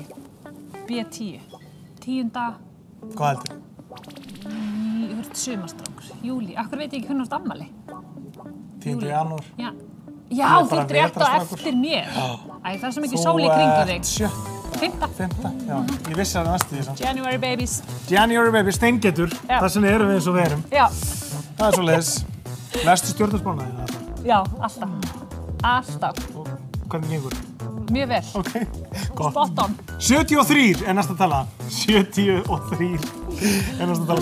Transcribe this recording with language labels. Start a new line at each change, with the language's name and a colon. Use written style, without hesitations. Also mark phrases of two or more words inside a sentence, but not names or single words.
Icelandic: B10. 10. Hvað heldur? Þú ert sumarstrákur. Júlí. Akkur veit ég ekki hvernig þú ert afmæli? 10. janúar. Já, þú ert rétt á eftir mér. Æ, það er svo mikið sól í kringu þig. Þú ert 5. Já. Ég vissi það næstu því samt.
English: January babies. January babies,
Icelandic: steingetur. Þess vegna erum við eins og við erum. Já. Það er svoleiðis. Lestu stjörnuspána þína? Já, alltaf. Alltaf. Og hvernig gengur? Mjög vel. Ok, gott.
English: Spot on.
Icelandic: 73 er næsta tala. 73 er næsta tala.